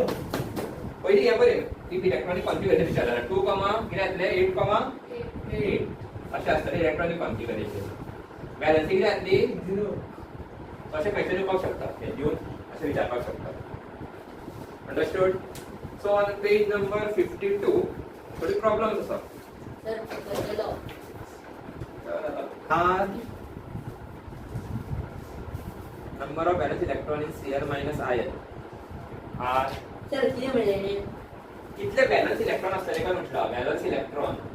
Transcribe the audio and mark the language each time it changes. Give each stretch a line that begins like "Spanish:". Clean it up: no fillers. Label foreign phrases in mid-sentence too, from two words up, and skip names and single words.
Konkani: पयली हे बरें
English: if electronic configuration
Konkani: विचारलें 2 कितें जातले 8 अशें आसतलें
English: electronic configuration.
Konkani: वॅलन्सी कितें जातली 0 अशें क्वेश्चन येवपाक शकता हे दिवन अशें विचारपाक शकता. अंडरस्टूड.
English: so on page number
Konkani: 52 थोडी प्रॉब्लम्स आसा.
English: हा number of valence electron in Cl minus ion are
Konkani: सर किती म्हणले कितले
English: valence electron
Konkani: आसतले काय म्हटला
English: valence electron